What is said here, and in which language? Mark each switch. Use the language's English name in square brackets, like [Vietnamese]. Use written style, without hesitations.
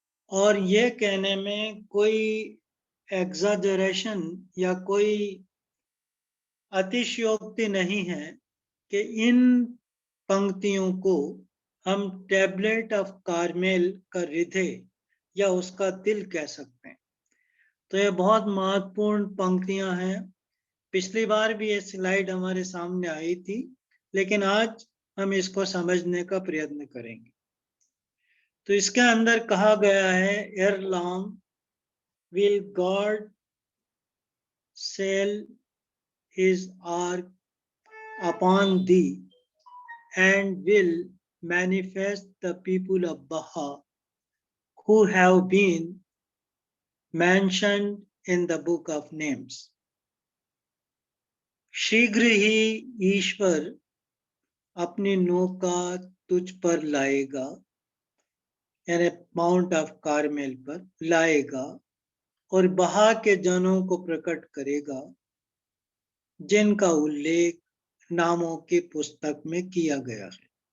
[Hindi] और ये कहने में कोई एग्जाजरेशन या कोई अतिशयोक्ति नहीं है कि इन पंक्तियों को हम टैबलेट ऑफ कारमेल का हृदय या उसका दिल कह सकते हैं। तो ये बहुत महत्वपूर्ण पंक्तियां हैं। पिछली बार भी ये स्लाइड हमारे सामने आई थी, लेकिन आज हम इसको समझने का प्रयत्न करेंगे। तो इसके अंदर कहा गया है, [English] ere long will God sail his ark upon thee and will manifest the people of Baha who have been mentioned in the book of names. [Hindi] शीघ्र ही ईश्वर अपनी नौका तुझ पर लाएगा, यानी माउंट ऑफ कारमेल पर लाएगा, और बहा के जनों को प्रकट करेगा जिनका उल्लेख नामों की पुस्तक में किया गया है।